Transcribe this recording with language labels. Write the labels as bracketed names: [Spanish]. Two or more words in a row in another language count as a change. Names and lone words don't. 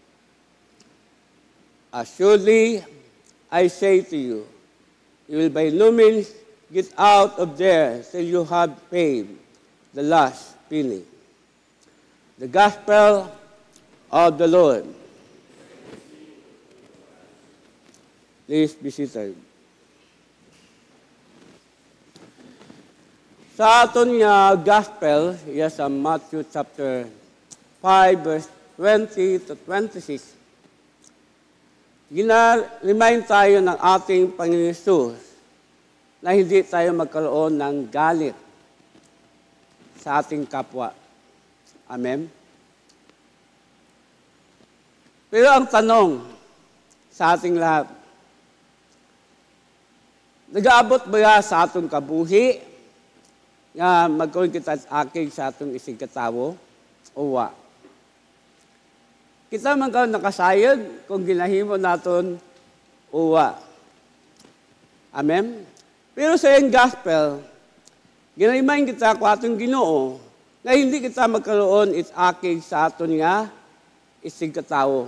[English] Assuredly, I say to you, you will by no means get out of there till you have paid the last penny. The Gospel of the Lord. Please be seated. [Hiligaynon] Sa aton nga gospel, iya sa Matthew [English] chapter 5, verse 20 to 26, [Filipino] gina-remind tayo ng ating Panginoon Hesus na hindi tayo magkaroon ng galit sa ating kapwa. [Cebuano] Amen? [Filipino] Pero ang tanong sa ating lahat, [Cebuano] nag-aabot ba sa atong kabuhi nga magkaroon kita akig sa atong isig katawo o wa? Kita man karon nakasayod kung ginahimo naton o wa. Amen? [Hiligaynon] Pero sa iyang gospel, ginaimayin kita ko atong Ginoo [Filipino] na hindi kita magkaroon [Hiligaynon] it akig sa aton nga isig katawo.